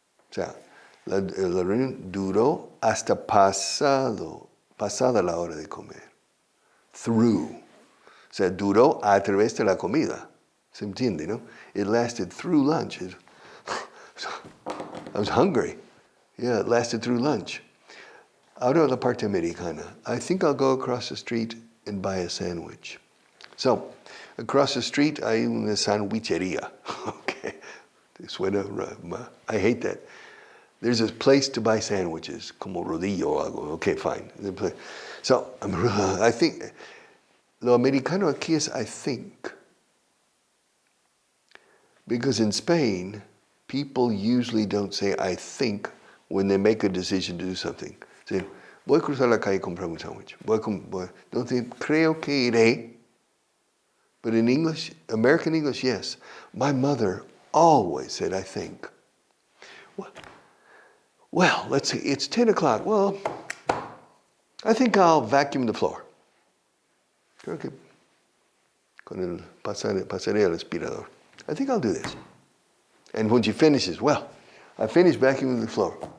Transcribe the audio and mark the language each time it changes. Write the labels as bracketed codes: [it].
[es] O sea, la reunión duró hasta pasada la hora de comer. Through. O sea, duró a través de la comida. ¿Se entiende, no? [en] It lasted through lunch. I was hungry. Yeah, it lasted through lunch. [es] Ahora la parte americana. [en] I think I'll go across the street and buy a sandwich. So, across the street [es] hay una sandwichería. [en] Okay. Suena, I hate that. There's a place to buy sandwiches, [es] como rodillo o algo. [en] Okay, fine. So, I think, [es] lo americano aquí es [en] I think. Because in Spain, people usually don't say I think when they make a decision to do something. [es] Say, voy a cruzar la calle y comprar un sándwich. [en] Don't say, [es] creo que iré. [en] But in English, American English, yes. My mother always said I think. Well, let's see, it's 10 o'clock. Well, I think I'll vacuum the floor. [es] Creo que pasaré al aspirador. [en] I think I'll do this. And when she finishes, well, I finished vacuuming the floor.